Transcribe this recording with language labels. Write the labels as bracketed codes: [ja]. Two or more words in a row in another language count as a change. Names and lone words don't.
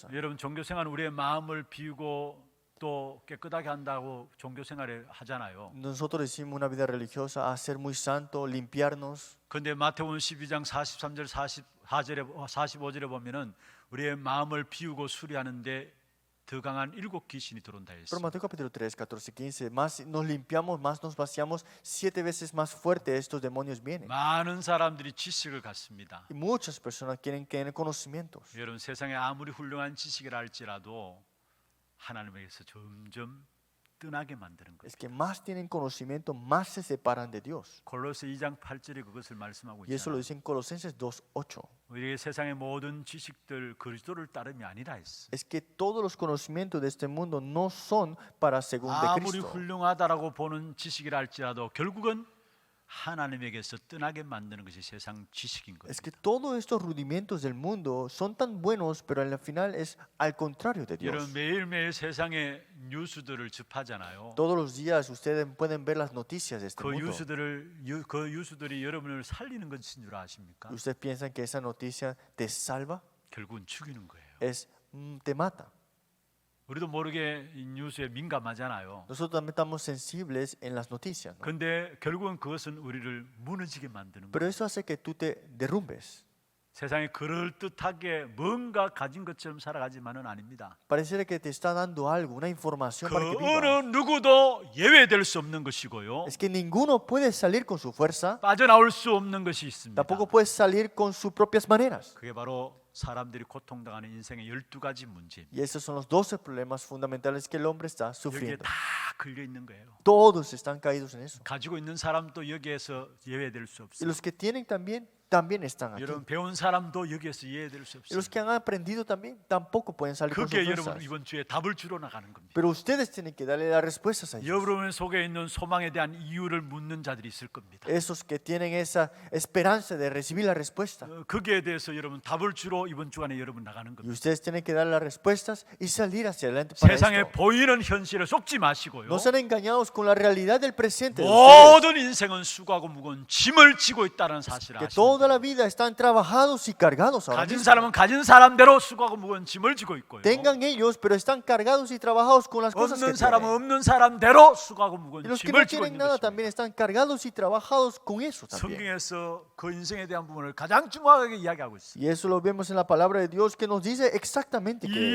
[ko] 여러분, 종교 생활은 우리의 마음을 비우고 또 깨끗하게 한다고 종교 생활에 하잖아요. [es] Nosotros decimos una vida religiosa a ser muy santo, limpiarnos. [ko] 근데 마태복음 12장 43절 45절에 보면은 우리의 마음을 비우고 수리하는데 더 강한 7 귀신이 들어온다 Pero 했어요. [es] Mateo capítulo 3, 14, 15, más nos limpiamos, más nos vaciamos, 7 veces más fuerte estos demonios vienen. [ko] 많은 사람들이 지식을 갖습니다. [es] Y muchas personas quieren tener conocimientos. [ko] 여러분, 세상에 아무리 훌륭한 지식이라 할지라도 하나님에게서 점점 떠나게 만드는 거예요. [es] Es que más tienen conocimiento, más se separan de Dios. [ko] 골로새 2장 8절에 그것을 말씀하고 [es] Y eso lo [ko] 있잖아요. [es] dice en Colosenses 2:8. [ko] 우리의 세상의 모든 지식들 그리스도를 따름이 아니라 했어. [es] Es que todos los conocimientos de este mundo no son para según de 아무리 Cristo. [ko] 훌륭하다라고 보는 지식이라 할지라도 결국은 하나님에게서 떠나게 만드는 것이 세상 지식인 [es] Es que [ko] 겁니다. [es] todos estos rudimentos del mundo son tan buenos, pero al final es al contrario de 여러분 Dios. [ko] 매일매일 세상의 뉴스들을 접하잖아요. [es] Todos los días ustedes pueden ver las noticias de este 그 mundo. [ko] 뉴스들이 여러분을 살리는 것인 줄 아십니까? [es] ¿Ustedes piensan que esa noticia te salva? [ko] 결국은 죽이는 거예요. [es] Es te mata. [ko] 우리도 모르게 이 뉴스에 민감하잖아요. [es] Nosotros también estamos sensibles en las noticias, ¿no? [ko] 근데 결국은 그것은 우리를 무너지게 만드는 Pero 거예요. [es] eso hace que tú te derrumbes. [ko] 세상에 그럴듯하게 뭔가 가진 것처럼 살아가지만은 아닙니다. [es] Pareciera que te está dando algo, una información 그 para que 어느 vivas. [ko] 누구도 예외될 수 없는 것이고요. [es] Es que ninguno puede salir con su fuerza, [ko] 빠져나올 수 없는 것이 있습니다. [es] tampoco puede salir con sus propias maneras. [ko] 그게 바로 사람들이 고통당하는 인생의 12가지 문제입니다. [es] Y esos son los 12 problemas fundamentales que el hombre está 여기에 sufriendo. [ko] 다 걸려 있는 거예요. [es] Todos están caídos en eso. [ko] 가지고 있는 사람도 여기에서 예외될 수 Y 없어요. [es] los que tienen también están aquí. [ko] 여러분 배운 사람도 여기에서 예외될 수 Y 없어요. [es] los que han aprendido también tampoco pueden salir con sus [ko] 그게 여러분 [es] fuerzas. [ko] 이번 주에 답을 주러 나가는 겁니다. [es] Pero ustedes tienen que darle las respuestas a ellos. [ko] 여러분 속에 있는 소망에 대한 이유를 묻는 자들이 있을 겁니다. [es] Esos que tienen esa esperanza de recibir la respuesta. [ko] 거기에 대해서 여러분 답을 주러 이번 주간에 여러분 나가는 Y 겁니다. [es] ustedes tienen que dar las respuestas y salir hacia adelante para 세상에 esto. [ko] 보이는 현실에 속지 마시고요. [es] No sean engañados con la realidad del presente de ustedes. [ko] 모든 인생은 수고하고 무거운 짐을 지고 있다는 사실을 Que 아시는 [es] toda la vida están trabajados y cargados ahora 가진 mismo. [ko] 사람은 가진 사람대로 수고하고 무거운 짐을 지고 있고요. [es] Tengan ellos, pero están cargados y trabajados con las cosas que [ko] 없는 사람은 [es] tienen. [ko] 없는 사람대로 수고하고 무거운 [es] Y los que no [ko] 짐을 지고 tienen 있는 nada 것입니다. [es] también están cargados y trabajados con eso también. [ko] 성경에서 그 인생에 대한 부분을 가장 정확하게 이야기하고 있습니다. [es] Y eso lo vemos en la palabra de Dios que nos dice exactamente qué